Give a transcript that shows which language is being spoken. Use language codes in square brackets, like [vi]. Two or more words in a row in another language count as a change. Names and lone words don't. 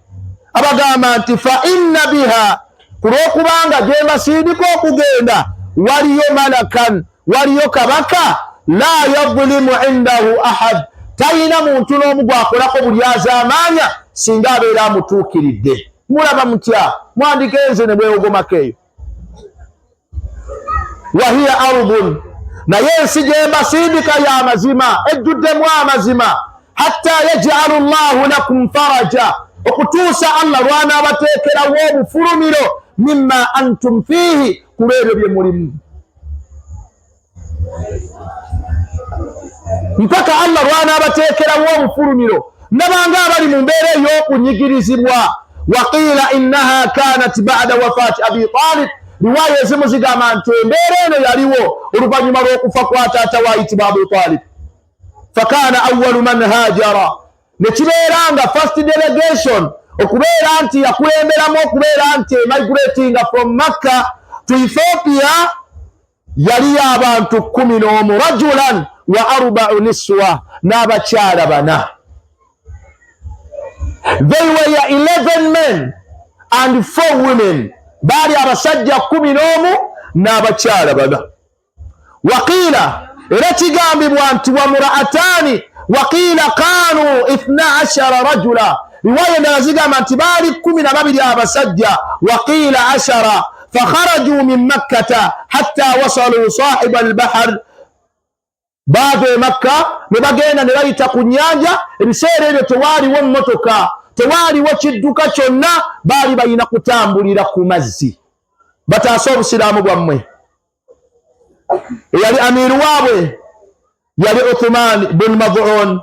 [lg] Abagamba nti [ar] فإن بها, [lg] kulw'okubanga gye mbasindika okugenda, waliyo malakan, waliyo kabaka, [ar] لا يظلم عنده أحد, [lg] talina muntu n'omu gwakolako buli azaamaanya singa abeera amutuukiridde. Mulaba mutya? Mwandikenze ne bwewogomako eyo. [ar] وهي أرض, [lg] naye ensi gye mbasindika ya mazima, ejjuddemu amazima. [ar] حتى يجعل الله لكم فرجا, [lg] okutuusa Allah lw'anaabateekerawo obufulumiro [ar] مما أنتم فيه, [lg] kubeebyo bye mulimu. Mpaka Allah lw'anaabateekerawo obufulumiro nabanga abali mu mbeera ey'okunyigirizibwa. [ar] وقيل إنها كانت بعد وفاة أبي طالب, [lg] riwaaya ezimu zigamba nti embeera eno yaliwo oluvannyuma lw'okufa kwa taata waayitibwa Abu Talib. [ar] فكان أول من هاجر, [lg] ne kibeera nga [en] first delegation [lg] okubeera nti yakulemberamu okubeera nti [en] migrating from Makkah to Ethiopia [lg] yali abantu 11, [ar] رجلا و 4 نسوة, [lg] n'abakyala 4. [en] They were 11 men and 4 women. [lg] baali abasajja 11 n'abakyala 4. Waqiila era kigambibwa nti [ar] ومرة ثانية وقيل كانوا 12 رجلا. [lg] Riwaya endala zigamba nti baali 12 abasajja. [ar] وقيل 10 فخرجوا من مكة حتى وصلوا ساحل البحر. [lg] Baava e Makka ne bagenda ne bayita ku nnyanja. Ebiseera ebyo tewaaliwo mmotoka, tewaaliwo kidduka kyonna, baali balina kutambulira ku mazzi. Bataasa obusiraamu bwammwe. Eyali amiru waabwe yali Uthman bin Mad'un.